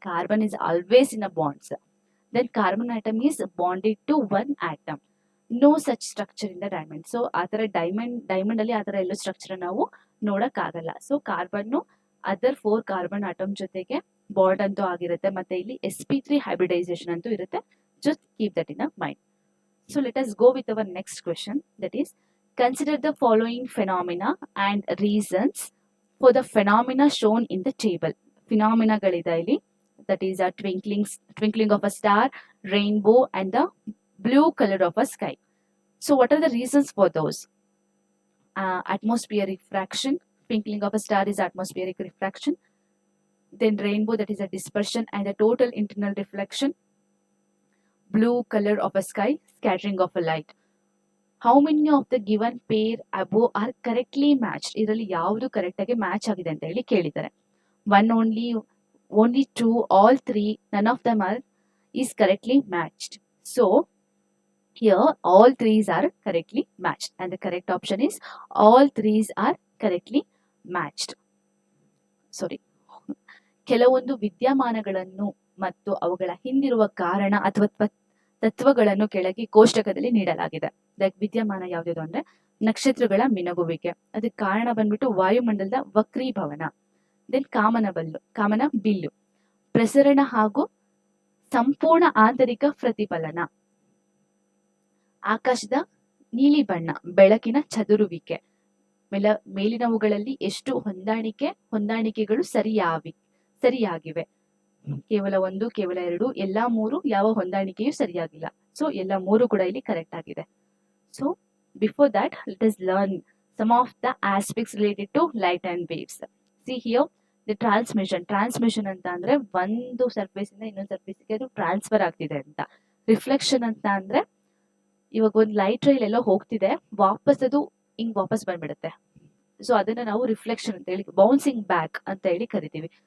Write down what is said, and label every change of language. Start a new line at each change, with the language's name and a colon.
English: Carbon is always in a bonds. Then carbon atom is bonded to 1 atom. No such structure in the diamond.
Kannada: So ಆತರ diamond ಅಲ್ಲಿ ಆತರ ಎಲ್ಲೋ structure ನಾವು ನೋಡಕ್ ಆಗಲ್ಲ. So carbon other 4 carbon atom ಜೊತೆಗೆ bond ಅಂತೂ ಆಗಿರುತ್ತೆ, ಮತ್ತೆ ಇಲ್ಲಿ sp3 ಹೈಬ್ರಿಡೈಸೇಷನ್ ಅಂತೂ ಇರುತ್ತೆ.
English: Just keep that in mind. So let us go with our next question, that is, consider the following phenomena and reasons for the phenomena shown in the table.
Kannada: ಫಿನಾಮಿನಾಗಳಿದೆ ಇಲ್ಲಿ,
English: that is a twinkling of a star, rainbow and the blue color of a sky. So what are the reasons for those? Atmospheric refraction. Twinkling of a star is atmospheric refraction. Then rainbow, that is a dispersion and a total internal reflection. Blue color of a sky, scattering of a light. How many of the given pair above are correctly matched?
Kannada: ಇದರಲ್ಲಿ ಯಾವುದು correct ಆಗಿ match ಆಗಿದೆ ಅಂತ ಹೇಳಿ ಕೇಳಿದ್ದಾರೆ.
English: One only 2, all 3, none of them is correctly matched. So here all 3s are correctly matched, and the correct option is all 3s are correctly matched. Sorry.
Kannada: ಕೆಲವೊಂದು ವಿದ್ಯಮಾನಗಳನ್ನು ಮತ್ತು ಅವುಗಳ ಹಿಂದಿರುವ ಕಾರಣ ಅಥವಾ ತತ್ವಗಳನ್ನು ಕೆಳಗೆ ಕೋಷ್ಟಕದಲ್ಲಿ ನೀಡಲಾಗಿದೆ. ಲೈಕ್ ವಿದ್ಯಮಾನ ಯಾವ್ದು ಅಂದ್ರೆ ನಕ್ಷತ್ರಗಳ ಮಿನುಗುವಿಕೆ, ಅದಕ್ಕೆ ಕಾರಣ ಬಂದ್ಬಿಟ್ಟು ವಾಯುಮಂಡಲದ ವಕ್ರೀಭವನ. ದೆನ್ ಕಾಮನ ಬಿಲ್ಲು, ಪ್ರಸರಣ ಹಾಗೂ ಸಂಪೂರ್ಣ ಆಂತರಿಕ ಪ್ರತಿಫಲನ, ಆಕಾಶದ ನೀಲಿ ಬಣ್ಣ, ಬೆಳಕಿನ ಚದುರುವಿಕೆ, ಮೇಲಿನವುಗಳಲ್ಲಿ ಎಷ್ಟು ಹೊಂದಾಣಿಕೆಗಳು ಸರಿಯಾಗಿವೆ. ಕೇವಲ 1, ಕೇವಲ 2, ಎಲ್ಲಾ 3 ಯಾವ ಹೊಂದಾಣಿಕೆಯೂ ಸರಿಯಾಗಿಲ್ಲ. ಸೊ ಎಲ್ಲ 3 ಕೂಡ ಇಲ್ಲಿ ಕರೆಕ್ಟ್ ಆಗಿದೆ.
English: So before that let us learn some of the aspects related to light and waves. See here the transmission
Kannada: ಅಂತ ಅಂದ್ರೆ ಒಂದು ಸರ್ಫೇಸ್ ಇಂದ ಇನ್ನೊಂದು ಸರ್ಫೇಸ್ಗೆ ಅದು ಟ್ರಾನ್ಸ್ಫರ್ ಆಗ್ತಿದೆ ಅಂತ. ರಿಫ್ಲೆಕ್ಷನ್ ಅಂತ ಅಂದ್ರೆ ಇವಾಗ ಒಂದು ಲೈಟ್ ರೈಲ್ ಎಲ್ಲೋ ಹೋಗ್ತಿದೆ, ವಾಪಸ್ ಅದು ಹಿಂಗ್ ವಾಪಸ್ ಬಂದ್ಬಿಡುತ್ತೆ. ಸೊ ಅದನ್ನ ನಾವು ರಿಫ್ಲೆಕ್ಷನ್ ಅಂತ ಹೇಳಿ, ಬೌನ್ಸಿಂಗ್ ಬ್ಯಾಕ್ ಅಂತ ಹೇಳಿ ಕರಿತೀವಿ.